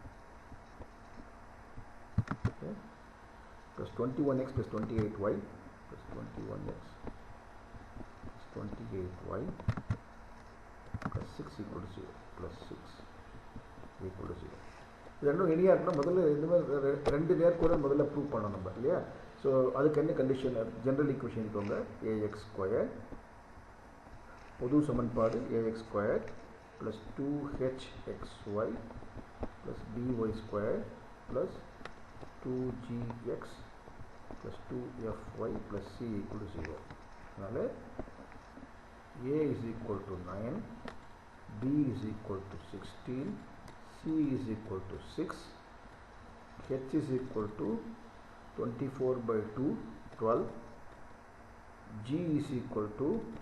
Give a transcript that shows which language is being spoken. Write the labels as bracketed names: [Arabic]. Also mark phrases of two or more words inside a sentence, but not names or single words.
[English] okay, plus 21x + 28y plus 21x + 28y plus 6 = 0 plus 6 = 0. [Tamil] இது ரெண்டும் இணையாக இருக்கணும். முதல்ல இந்த மாதிரி ரெண்டு நேர்கோடு முதல்ல ப்ரூவ் பண்ணணும் நம்ம இல்லையா? ஸோ அதுக்கு என்ன கண்டிஷன், [English] general equation [Tamil] இருக்கவங்க ax² பொது சமன்பாடு [English] ax² plus 2hxy plus dy² plus 2gx plus 2fy plus c = 0. [Tamil] அதனால் a = 9, b = 16, c = 6, h = 24/2 12, g =